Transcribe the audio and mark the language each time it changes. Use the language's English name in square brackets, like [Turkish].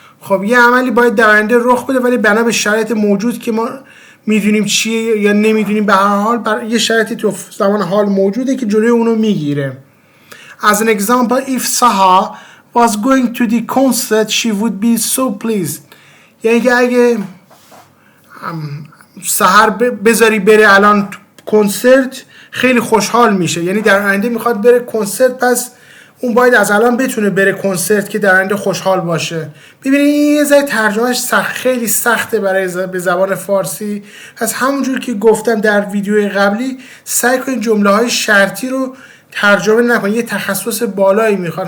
[Persian] خب یه عملی باید در آینده رخ بده ولی بنا به شرایط موجود که ما میدونیم چیه یا نمیدونیم، به هر حال یه شرایطی تو زمان حال موجوده که جلوی اونو میگیره. [English] As an example, if Saha was going to the concert she would be so pleased. [Persian] یعنی که اگه سحر بذاری بره الان کنسرت خیلی خوشحال میشه، یعنی در آینده میخواد بره کنسرت، پس اون باید از الان بتونه بره کنسرت که در آینده خوشحال باشه. ببینید این یه ذره ترجمهش خیلی سخته برای به زبان فارسی، پس همونجور که گفتم در ویدیو قبلی سعی کنید جمله های شرطی رو ترجمه نکنید، یه تخصص بالایی میخواد.